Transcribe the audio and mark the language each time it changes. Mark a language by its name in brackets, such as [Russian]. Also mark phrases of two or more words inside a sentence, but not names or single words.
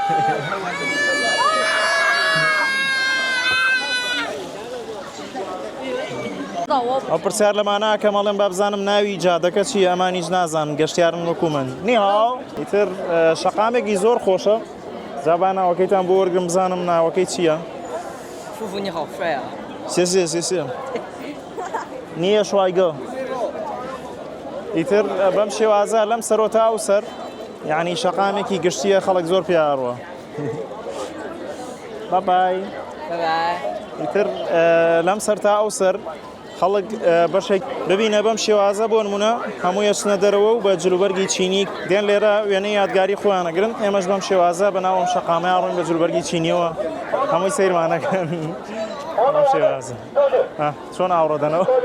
[Central Kurdish] ئەو پرسیار لەمانە کە مەڵێن با بزانم ناوی جادەکە چی ئەمانیش نازانم گەشتیارن وەکو من نیهاو ئیتر شەقامێکی زۆر خۆشە زابان ناوەکەیتان بۆ وەرگم بزانم ناوەکەی چییە؟ [Chinese] 夫妇你好帅啊！谢谢你也帅哥 [Central Kurdish] ئیتر بەم شێوازە لەم سەرۆتا ئەو سەر یعنی شەقامێکی گشتیە خەڵک زۆر پێیاڕوە بابای ئیتر لەم سەرتا ئەو سەر خەڵک بەشێک ببینە بەم شێوازە بۆ نمونە هەموو ئەچنە دەرەوە و بە جلوبەرگی چینی دێن لێرە وێنەی یادگاری خۆیانەگرن ئێمەش بەم شێوازە بەناوم شەقامەیان ڕووین بە جلوبەرگی چینیەوە هەمووی سەیرمانەکەن بەم شێوازە چۆن ئاوڕۆدەنەوە